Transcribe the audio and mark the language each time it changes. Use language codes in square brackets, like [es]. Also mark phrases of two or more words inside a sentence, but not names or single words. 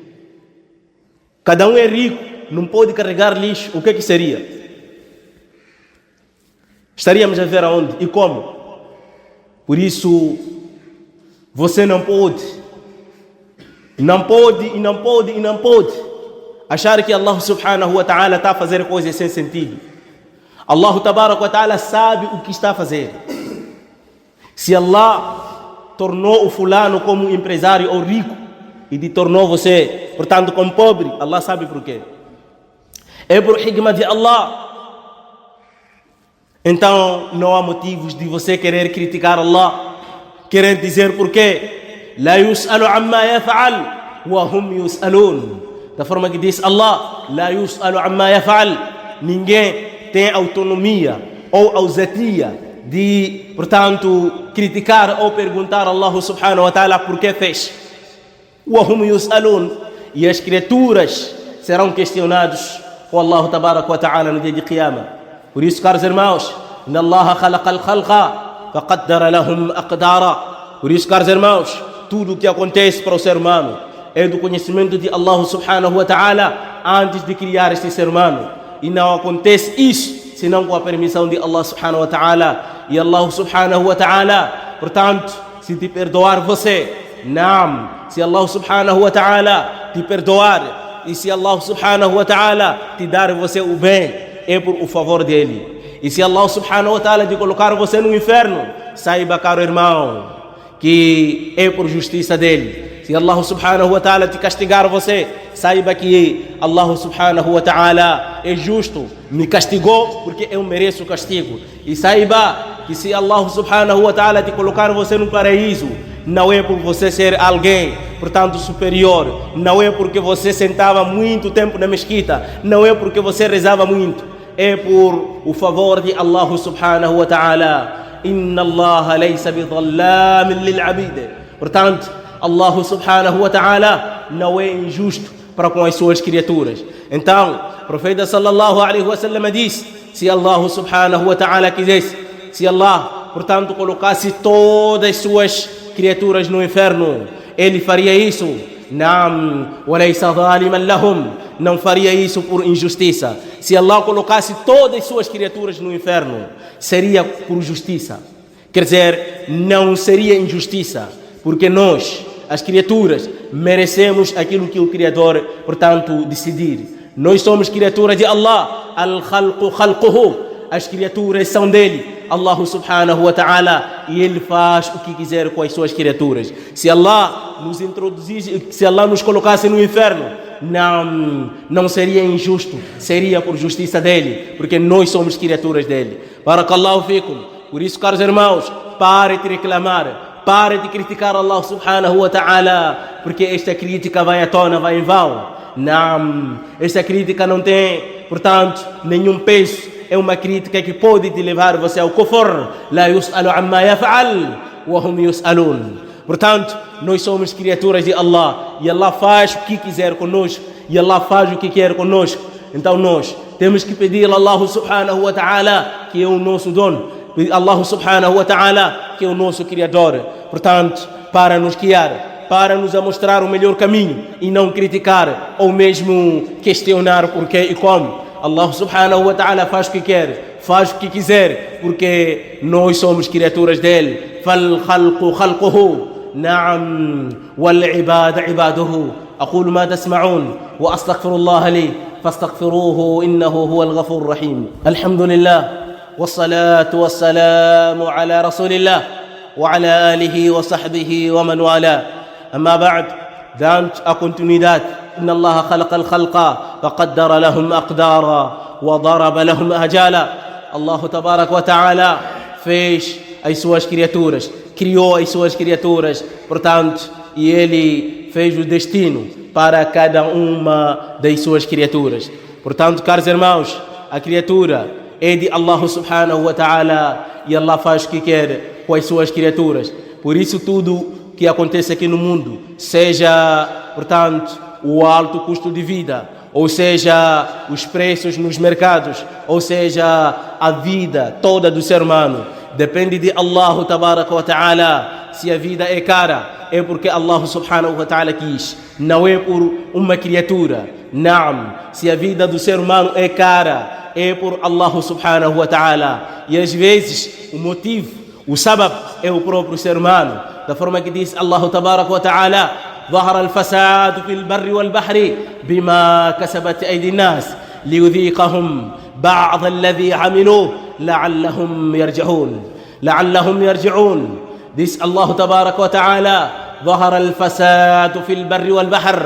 [pt] Cada um é rico, não pode carregar lixo. O que seria? Estaríamos a ver aonde e como? Por isso, você não pode achar que [ar] الله سبحانه وتعالى [pt] está a fazer coisas sem sentido. [ar] الله تبارك وتعالى [pt] sabe o que está a fazer. Se Allah tornou o fulano como empresário ou rico e te tornou você, portanto, como pobre, Allah sabe por quê. É por hikmah de Allah. Então não há motivos de você querer criticar Allah, querer dizer por quê. [ar] لا يسأل عما يفعل وهم يسألون. [pt] Da forma que diz Allah, [ar] لا يسأل عما يفعل. [pt] Ninguém tem autonomia ou ousadia de, portanto, criticar ou perguntar a [ar] الله سبحانه وتعالى [pt] por que fez. [ar] وهم يسألون. [pt] E as criaturas serão questionados por [ar] الله تبارك وتعالى [pt] no dia de Qiyamah. Por isso, caros irmãos, [ar] إن الله خلق الخلق فقدر لهم أقدارا. [pt] Por isso, caros irmãos, tudo o que acontece para o ser humano é do conhecimento de [ar] الله سبحانه وتعالى [pt] antes de criar este ser humano. E não acontece isso senão com a permissão de [ar] الله سبحانه وتعالى. E الله سبحانه وتعالى, [pt] portanto, se te perdoar você, naam, se [ar] الله سبحانه وتعالى [pt] te perdoar, e se [ar] الله سبحانه وتعالى [pt] te dar você o bem, é por o favor dele. E se [ar] الله سبحانه وتعالى [pt] te colocar você no inferno, saiba, caro irmão, que é por justiça dele. Se [ar] الله سبحانه وتعالى [pt] te castigar você, saiba que [ar] الله سبحانه وتعالى [pt] é justo, me castigou porque eu mereço castigo. E saiba que se [ar] الله سبحانه وتعالى [pt] te colocar você no paraíso, não é por você ser alguém portanto, superior. Não é porque você sentava muito tempo na mesquita, não é porque você rezava muito, é por o favor de [ar] الله سبحانه وتعالى. إن الله ليس بظلام للعبيد. [pt] Portanto, [ar] الله سبحانه وتعالى [pt] não é injusto para com as suas criaturas. Então, o profeta [ar] صلى الله عليه وسلم [pt] disse: se [ar] الله سبحانه وتعالى [pt] quisesse, se Allah, portanto, colocasse todas as suas criaturas no inferno, ele faria isso. [ar] نعم وليس ظالما لهم, [pt] não faria isso por injustiça. Se Allah colocasse todas as suas criaturas no inferno, seria por justiça. Quer dizer, não seria injustiça, porque nós, as criaturas, merecemos aquilo que o Criador, portanto, decidir. Nós somos criaturas de Allah. [ar] الخلق خلقه, [pt] as criaturas são dele, [ar] الله سبحانه وتعالى, [pt] e ele faz o que quiser com as suas criaturas. Se Allah nos introduzisse, se Allah nos colocasse no inferno, não seria injusto, seria por justiça dele, porque nós somos criaturas dele. [ar] بارك الله فيكم. [pt] Por isso, caros irmãos, pare de reclamar, pare de criticar [ar] الله سبحانه وتعالى, [pt] porque esta crítica vai à tona, vai em vão. Esta crítica não tem, portanto, nenhum peso. É uma crítica que pode te levar você ao kufr. [ar] لا يسأل عما يفعل وهم يسألون. [pt] Portanto, nós somos criaturas de Allah, e Allah faz o que quiser conosco, e Allah faz o que quer conosco. Então nós temos que pedir a [ar] الله سبحانه وتعالى, [pt] que é o nosso dono, [ar] الله سبحانه وتعالى, [pt] que é o nosso Criador, portanto, para nos guiar, para nos mostrar o melhor caminho, e não criticar ou mesmo questionar porquê e como. [ar] الله سبحانه وتعالى [pt] faz o que quer, faz o que quiser, porque nós somos criaturas dele. [ar] فالخلق خلقه نعم والعباد عباده. أقول ما تسمعون وأستغفر الله لي فاستغفروه إنه هو الغفور الرحيم. الحمد لله والصلاة والسلام على رسول الله وعلى آله وصحبه ومن والاه. أما بعد, [pt] dando a continuidade, [ar] إن الله خلق الخلق فقدر لهم أقدارا وضرب لهم أجالا. الله تبارك وتعالى [pt] fez as suas criaturas, criou as suas criaturas, portanto, e ele fez o destino para cada uma das suas criaturas. Portanto, caros irmãos, a criatura é de [ar] الله سبحانه وتعالى, [pt] e Allah faz o que quer com as suas criaturas. Por isso tudo que acontece aqui no mundo, seja, portanto, o alto custo de vida, ou seja, os preços nos mercados, ou seja, a vida toda do ser humano, depende de [ar] الله تبارك وتعالى. [pt] Se a vida é cara, é porque [ar] الله سبحانه وتعالى [pt] quis, não é por uma criatura. Naam, se a vida do ser humano é cara, é por [ar] الله سبحانه وتعالى. [pt] E às vezes o motivo, o sabab, é o próprio ser humano. Da forma que diz [ar] الله تبارك وتعالى: ظهر الفساد في البر والبحر بما كسبت أيدي الناس ليذيقهم بعض الذي عملوا لعلهم يرجعون. [pt] Diz [ar] الله تبارك وتعالى: ظهر الفساد في البر والبحر.